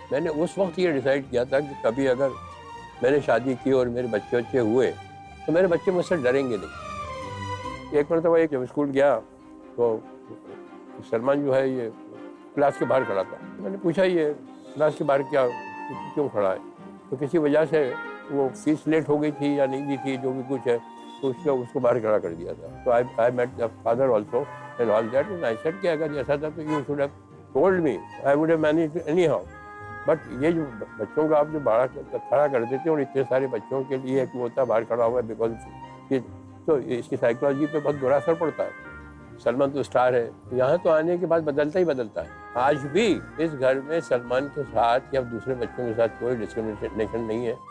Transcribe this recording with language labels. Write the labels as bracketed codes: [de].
[hi] मैंने उस वक्त ये डिसाइड किया था कि कभी अगर मैंने शादी की और मेरे बच्चे बच्चे हुए तो मेरे बच्चे मुझसे डरेंगे नहीं। एक मरतबा एक जब स्कूल गया तो सलमान जो है ये क्लास के बाहर खड़ा था। मैंने पूछा ये क्लास के बाहर क्यों खड़ा है? तो किसी वजह से वो फीस लेट हो गई थी या नहीं दी थी, जो भी कुछ है, तो उसको बाहर खड़ा कर दिया था। [en] तो I met the father also and all that, and I said [hi] कि अगर ऐसा था तो [en] you should have told me, I would have managed anyhow. [hi] But ये जो बच्चों का आप जो बाहर खड़ा कर देते हैं और इतने सारे बच्चों के लिए एक होता बाहर खड़ा हुआ है बिकॉज ये तो इसकी साइकोलॉजी पे बहुत बुरा असर पड़ता है। सलमान तो स्टार है, यहाँ तो आने के बाद बदलता ही बदलता है। आज भी इस घर में सलमान के साथ या दूसरे बच्चों के साथ कोई डिस्क्रिमिनेशन नहीं है।